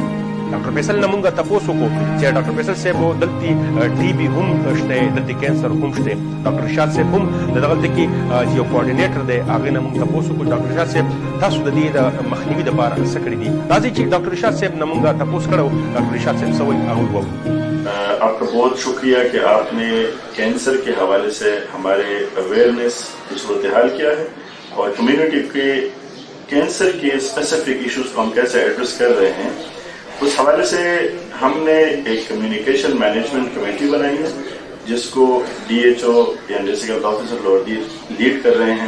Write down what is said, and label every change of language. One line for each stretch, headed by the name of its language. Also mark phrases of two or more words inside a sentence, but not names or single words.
Pashto: ډاکټر فیصل نه موږ تپوس وکړو چې ډاکټر فیصل صاحب دلته ټي بي هم شته، دلته کینسر هم شته. ډاکټر رشاد صاحب هم دغلته کې یو کوارډینیټر دی، هغې نه موږ تپوس وکړو ډاکټر رشاد صاحب تاسو د دې د مخنیوي دپاره څه کړي دي. راځئ چې ډاکټر رشاد صاحب نه موږ تپوس کړی و، ډاکټر رشاد صاحب څه وایي هغه وواورو.
Urdu: آپ کا بہت شکریہ کہ آپ نے کینسر کے حوالے سے ہمارے اویئرنیس کی صورتحال کیا ہے اور کمیونٹی کے کینسر کے
English: specific issues
Urdu: کو ہم کیسے ایڈریس کر رہے ہیں. اس حوالے سے ہم نے ایک
English: communication management committee
Urdu: بنائی ہے جس کو DHO یا
English: district health officer
Urdu: لیڈ کر رہے ہیں.